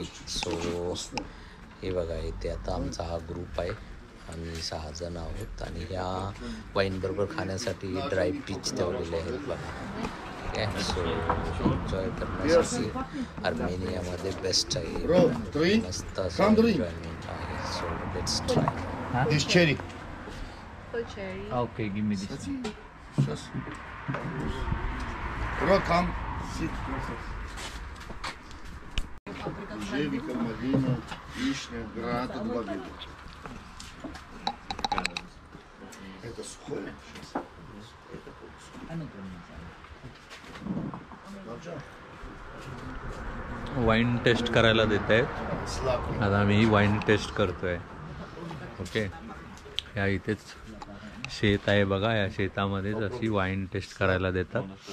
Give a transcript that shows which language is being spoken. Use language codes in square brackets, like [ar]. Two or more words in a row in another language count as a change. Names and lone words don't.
[mr] सो हे बघा, इथे आता आमचा हा ग्रुप आहे, आम्ही 6 जण आहोत. आणि ह्या वाईनबरोबर खाण्यासाठी ड्राय पीच ठेवलेले आहेत बघा. ठीक आहे. सो एन्जॉय करण्यासाठी अर्मेनियामध्ये बेस्ट आहे, मस्त असं एन्जॉयमेंट आहे. [en] so let's try This cherry. For cherry. Okay, give me this. Сейчас. Bro, come. Sit. [ru] Ежевика, малина, вишня, граната, 2 вида. Это сухое. [mr] वाईन टेस्ट करायला देत आहेत. [ru] Сладкий. [mr] आता आम्ही वाईन टेस्ट करतोय. ओके, या इथेच शेत आहे बघा, या शेतामध्येच अशी वाईन टेस्ट करायला देतात.